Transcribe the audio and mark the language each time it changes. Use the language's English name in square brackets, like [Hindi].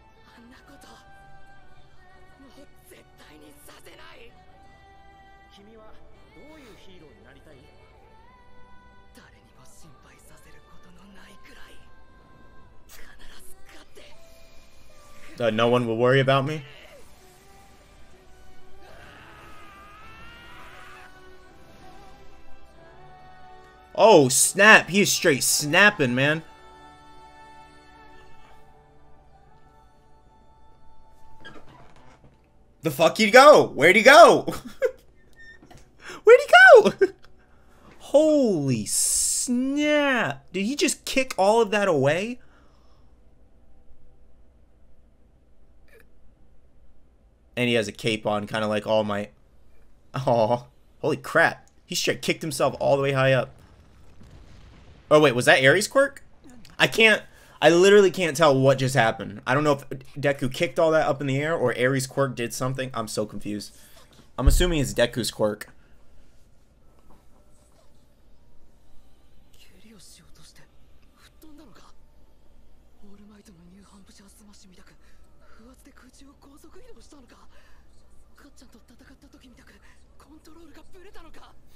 [Japanese] あんなこともう絶対にさせない。君はどういうヒーローになりたい？誰にも心配させることのないくらい必ず勝って [English] No one will worry about me? Oh, snap. He is straight snapping, man. The fuck he'd go? Where'd he go? Where'd he go? Holy snap. Did he just kick all of that away? And he has a cape on, kind of like All Might. Oh, holy crap. He straight kicked himself all the way high up. Oh, wait, was that Ares' quirk? I literally can't tell what just happened. I don't know if Deku kicked all that up in the air or Ares' quirk did something. I'm so confused. I'm assuming it's Deku's quirk. [Japanese] 蹴りをしようとして吹っ飛んだのか。オールマイトのニューハンプシャースマッシュみたく不圧で空中を高速移動したのか。カッちゃんと戦った時みたくコントロールがブレたのか。